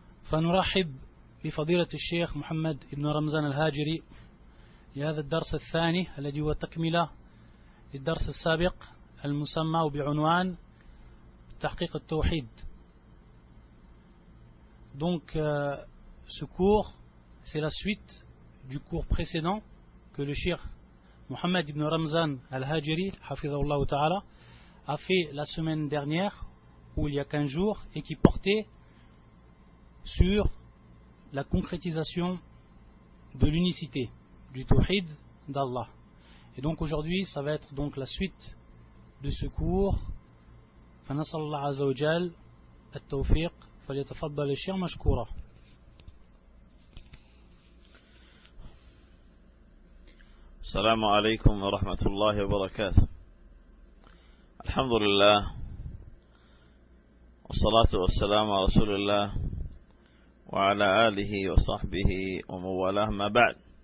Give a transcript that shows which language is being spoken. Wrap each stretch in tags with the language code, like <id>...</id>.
<ar>فنرحب بفضيلة الشيخ محمد بن رمضان الهاجري لهذا الدرس الثاني الذي هو تكملة للدرس السابق المسمى بعنوان تحقيق التوحيد.</ar> <fr>Donc ce cours c'est la suite du cours précédent que le cheikh Mohammed ibn Ramzan al-Hajiri</fr> <ar>hafidhahullah ta'ala</ar> <fr>a fait la semaine dernière ou il y a 15 jours et qui portait sur la concrétisation de l'unicité du tawhid d'Allah. Et donc aujourd'hui ça va être donc la suite de ce cours.</fr> <ar>فنسأل الله عز وجل التوفيق فليتفضل الشيخ مشكورا. السلام عليكم ورحمة الله وبركاته. الحمد لله والصلاة والسلام على رسول الله وعلى آله وصحبه ومن والاه ما بعد.</ar>